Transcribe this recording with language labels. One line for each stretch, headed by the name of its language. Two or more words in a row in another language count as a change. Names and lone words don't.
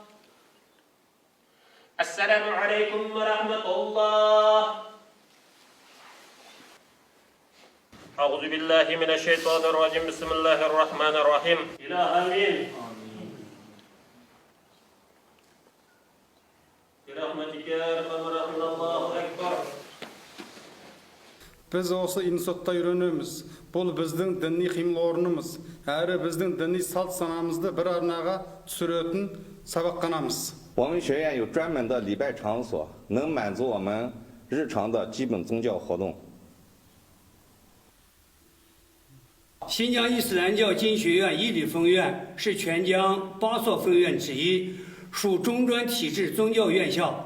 Arabic: السلام عليكم ورحمة الله. أعوذ بالله من الشيطان الرجيم. بسم الله الرحمن الرحيم إلهي برحمتك أرحم الراحمين الله أكبر.
Kazakh: Біз осы институтта үйренеміз. Бұл біздің діни қимыл орнымыз, әрі біздің діни салт санамызды бір арнаға түсіретін сабақтанамыз.
Chinese: 我们学院有专门的礼拜场所，能满足我们日常的基本宗教活动。新疆伊斯兰教经学院伊犁分院是全疆8所分院之一，属中专体制宗教院校。